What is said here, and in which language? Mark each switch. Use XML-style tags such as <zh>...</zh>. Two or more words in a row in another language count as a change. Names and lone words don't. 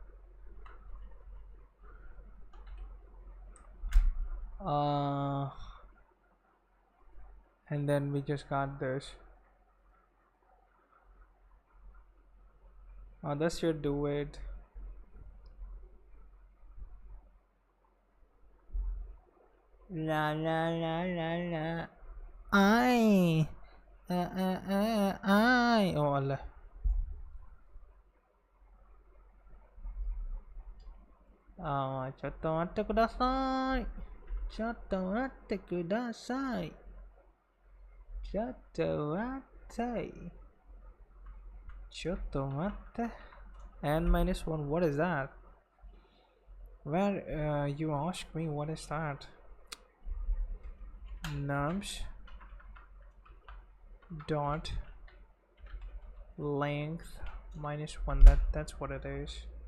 <en>and then we just got this, Others should do it. La la la la la. I. I. Oh Allah.</en> <ja>Ah, ちょっと待ってください。ちょっと待ってください。ちょっと待って。ちょっと待って。</ja> <en>N minus 1, what is that? Where you ask me what is that? Nums dot length minus 1, that's what it is.</en>